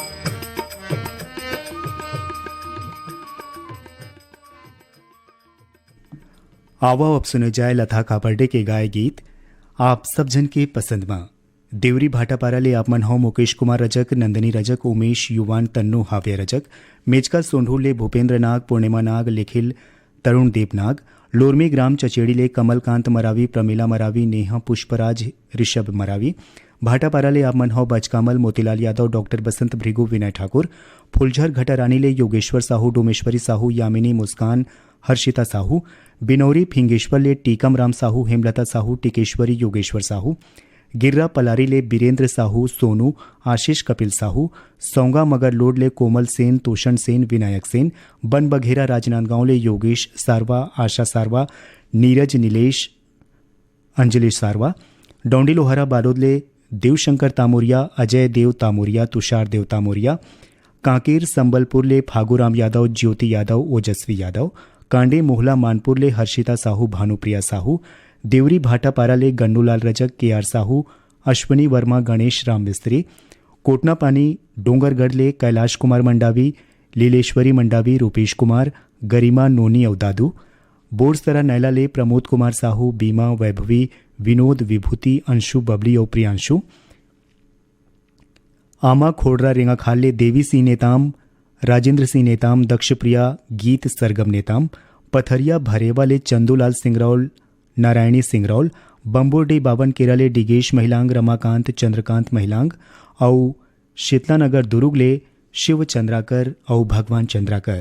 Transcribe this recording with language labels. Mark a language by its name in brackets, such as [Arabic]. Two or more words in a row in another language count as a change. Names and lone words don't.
[Chhattisgarhi] आओ अब सुने जाए लता कापड़े के गाए गीत आप सब जन के पसंद में। देवरी भाटापारा ले आप मन हो मुकेश कुमार रजक, नंदिनी रजक, उमेश युवान, तन्नू हाव्य रजक, मेजका सोंढूर ले भूपेंद्र नाग, पूर्णिमा नाग, लिखिल तरुण देव नाग, लोरमी ग्राम चचेड़ी ले कमलकांत मरावी, प्रमीला मरावी, नेहा पुष्पराज, ऋषभ मरावी, भाटापारा ले आप मन हो बचकामल, मोतीलाल यादव, डॉक्टर बसंत भृगु, विनय ठाकुर, फुलझर घटारानी ले योगेश्वर साहू, डोमेश्वरी साहू, यामिनी, मुस्कान, हर्षिता साहू, बिनौरी फिंगेश्वर ले टीकम राम साहू, हेमलता साहू, टिकेश्वरी, योगेश्वर साहू, गिर्रा पलारी ले बीरेंद्र साहू, सोनू, आशीष कपिल साहू, सौंगा मगर लोड ले कोमल सेन, तोषण सेन, विनायक सेन, बन बघेरा राजनांदगांव ले योगेश सारवा, आशा सारवा, नीरज नीलेश, अंजलि सारवा, डोंडी लोहारा बालोद ले देवशंकर तामुरिया, अजय देव तामुरिया, तुषार देव तामुरिया, कांकेर संबलपुर ले फागूराम यादव, ज्योति यादव, ओजस्वी यादव, कांडे मोहला मानपुर ले हर्षिता साहू, भानुप्रिया साहू, देवरी भाटापारा ले गन्नूलाल रजक, केआर साहू, अश्वनी वर्मा, गणेश राम मिस्त्री, कोटना पानी डोंगरगढ़ ले कैलाश कुमार मंडावी, लीलेश्वरी मंडावी, रूपेश कुमार, गरिमा नोनी अवदादू, बोरसरा नैला ले प्रमोद कुमार साहू, बीमा, वैभवी, विनोद, विभूति, अंशु, बबली और प्रियांशु, आमा खोडरा रेंगाखाल ले देवी सिंह नेताम, राजेंद्र सिंह नेताम, दक्षप्रिया, गीत सरगम नेताम, पथरिया भरेवा ले चंदूलाल सिंगरौल, नारायणी सिंगरौल, बम्बोरडी बावन केरले डिगेश महिलांग, रमाकांत, चंद्रकांत महिलांग और शीतलानगर दुरुग ले शिव चंद्राकर और भगवान चंद्राकर।